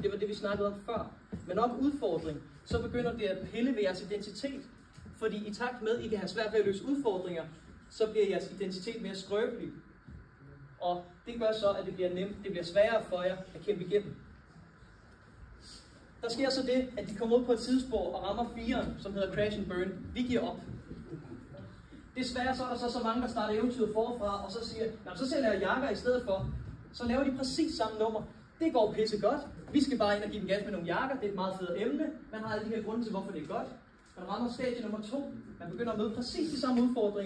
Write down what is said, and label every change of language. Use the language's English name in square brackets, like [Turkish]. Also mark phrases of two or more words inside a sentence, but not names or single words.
[Danish] Det var det, vi snakkede om før. Men nok udfordring, så begynder det at pille ved jeres identitet. Fordi i takt med, at I kan have svært ved at løse udfordringer, så bliver jeres identitet mere skrøbelig. Og det gør så, at det bliver nemt, det bliver sværere for jer at kæmpe igennem. Der sker så det, at de kommer ud på et tidsspor og rammer 4'eren, som hedder [English] crash and burn. [Danish] Vi giver op. Desværre så er der så mange, der starter eventyret forfra, og så siger, så sælger jeg jakker i stedet for. Så laver de præcis samme nummer. Det går pisse godt. Vi skal bare ind og give den gas med nogle jakker. Det er et meget fedt emne. Man har alle de her grunde til, hvorfor det er godt. Man rammer stadie nummer 2. Man begynder at møde præcis de samme udfordringer.